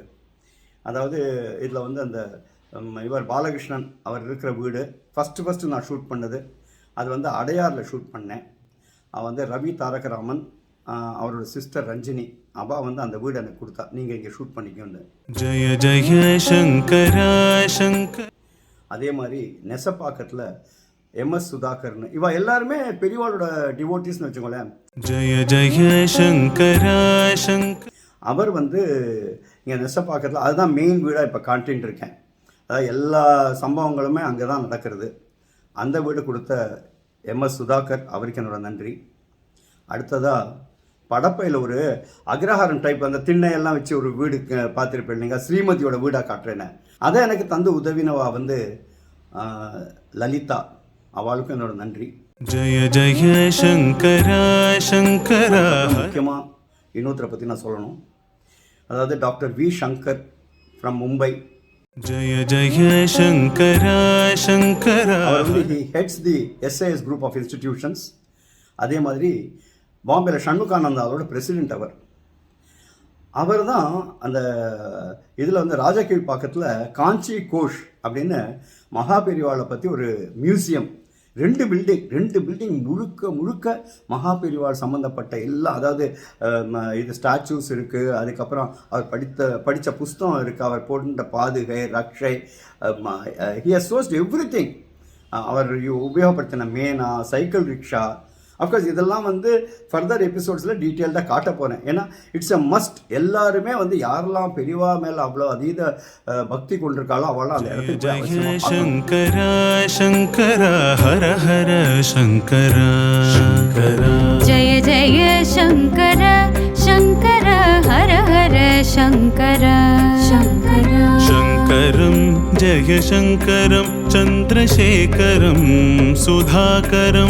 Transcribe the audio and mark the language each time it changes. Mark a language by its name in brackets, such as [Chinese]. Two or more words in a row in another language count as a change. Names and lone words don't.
[Tamil] அதாவது இதில் வந்து அந்த இவர் பாலகிருஷ்ணன் அவர் இருக்கிற வீடு ஃபஸ்ட்டு நான் ஷூட் பண்ணது, அது வந்து அடையாரில் ஷூட் பண்ணேன். வந்து ரவி தாரகராமன் அவரோட சிஸ்டர் ரஞ்சினி, அவள் வந்து அந்த வீடு எனக்கு கொடுத்தா, நீங்கள் இங்கே ஷூட் பண்ணிக்கோன்னு. [Sanskrit] जय जय शङ्करा शङ्कर. [Tamil] அதே மாதிரி நெசப்பாக்கத்தில் MS சுதாகர்னு, இவள் எல்லாருமே பெரியவாளோட டிவோட்டிஸ்னு வச்சுக்கோங்களேன். [Sanskrit] जय जय शङ्करा शङ्कर. [Tamil] அவர் வந்து இங்கே நெசப்பாக்கத்தில் அதுதான் மெயின் வீடாக இப்போ காட்டின்னு இருக்கேன். அதாவது எல்லா சம்பவங்களுமே அங்கே தான் நடக்கிறது. அந்த வீடு கொடுத்த MS சுதாகர், அவருக்கு என்னோட நன்றி. அடுத்ததாக படப்பையில் ஒரு அக்ரஹாரம் டைப் அந்த திண்ணையெல்லாம் வச்சு ஒரு வீடு பார்த்துருப்பேன் நீங்கள், ஸ்ரீமதியோட வீடாக காட்டுறேன்னு. அதை எனக்கு தந்து உதவினவா வந்து லலிதா, அவளுக்கும் என்னோட நன்றி. [Sanskrit] जय जय शङ्करा शङ्करा. [Tamil] முக்கியமாக இன்னொருத்தரை பற்றி நான் சொல்லணும், அதாவது டாக்டர் வி சங்கர் ஃப்ரம் மும்பை. [Sanskrit] जय जय शङ्करा शङ्करा. [Tamil] அவர் வந்து [English] he heads the SAS group of institutions. [Tamil] அதே மாதிரி பாம்பேல ஷண்முகானந்தா அவரோட பிரசிடென்ட். அவர் தான் அந்த இதில் வந்து ராஜகீழ் பக்கத்தில் காஞ்சி கோஷ் அப்படின்னு மகாபெரிவாளை பற்றி ஒரு மியூசியம், 2 பில்டிங் முழுக்க மகாபெரிவாள் சம்மந்தப்பட்ட எல்லா, அதாவது இது ஸ்டாச்சூஸ் இருக்குது, அதுக்கப்புறம் அவர் படித்த புஸ்தகம் இருக்குது, அவர் போட்ட பாதுகை, ரக்ஷை, [English] he has sourced everything. [Tamil] அவர் உபயோகப்படுத்தின மேனா, சைக்கிள் ரிக்ஷா, அஃப்கோர்ஸ் இதெல்லாம் வந்து [English] further episodes [Tamil] டீட்டெயில்டாக காட்ட போகிறேன். [English] ஏன்னா it's a must. [Tamil] எல்லாருமே வந்து யாரெல்லாம் பெரியவா மேலே அவ்வளோ அதீத பக்தி கொண்டிருக்காளோ அவெல்லாம் அந்த இடத்துக்கு போய் [Sanskrit] जय [Tamil] அவசியமா பார்க்கணும். [Sanskrit] शङ्कर शङ्कर हर हर शङ्कर शङ्कर जय जय शङ्कर शङ्कर हर हर शङ्कर शङ्कर शङ्करं जय शङ्करं चन्द्रशेखरं सुधाकरं